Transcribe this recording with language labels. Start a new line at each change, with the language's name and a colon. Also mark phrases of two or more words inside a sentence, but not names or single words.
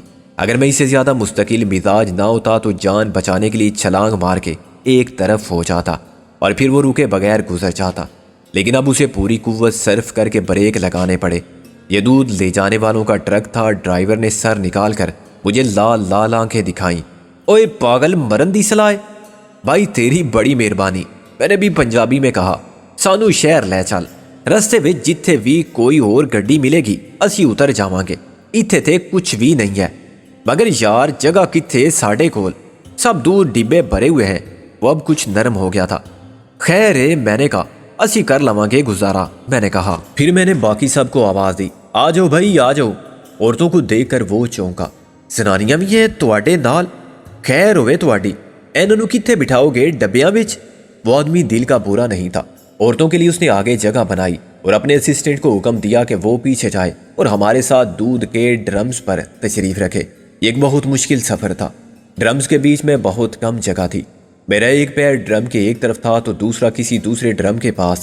Urdu: اگر میں اس سے زیادہ مستقل مزاج نہ ہوتا تو جان بچانے کے لیے چھلانگ مار کے ایک طرف ہو جاتا اور پھر وہ رکے بغیر گزر جاتا، لیکن اب اسے پوری قوت صرف کر کے بریک لگانے پڑے۔ یہ دودھ لے جانے والوں کا ٹرک تھا۔ ڈرائیور نے سر نکال کر مجھے لال لال آنکھیں دکھائیں۔
Punjabi: اوئے پاگل مرن دی سلائے، بھائی تیری بڑی مہربانی،
Urdu: میں نے بھی پنجابی میں کہا۔
Punjabi: سانو شہر لے چل، رستے وچ جتھے بھی کوئی اور گڈی ملے گی اسی اتر جاواں گے، ایتھے تے کچھ بھی نہیں ہے۔ مگر یار جگہ کتھے ساڈے کول،
Urdu: سب دور ڈبے بھرے ہوئے ہیں۔ وہ اب کچھ نرم ہو گیا تھا۔ خیر ہے، میں نے کہا،
Punjabi: اسی کر لواں گے گزارا،
Urdu: میں نے کہا۔ پھر میں نے باقی سب کو آواز دی، آ جاؤ بھائی آ جاؤ۔ عورتوں کو دیکھ کر وہ چونکا،
Punjabi: زنانیاں بھی ہیں تواڈے نال؟ خیر ہوئے تواڈی، انہاں نوں کتھے بٹھاؤ گے ڈبیاں وچ؟
Urdu: وہ آدمی دل کا برا نہیں تھا۔ عورتوں کے لیے اس نے آگے جگہ بنائی اور اپنے اسسٹنٹ کو حکم دیا کہ وہ پیچھے جائے اور ہمارے ساتھ دودھ کے ڈرمز پر تشریف رکھے۔ یہ ایک بہت مشکل سفر تھا۔ ڈرمز کے بیچ میں بہت کم جگہ تھی۔ میرا ایک پیر ڈرم کے ایک طرف تھا تو دوسرا کسی دوسرے ڈرم کے پاس۔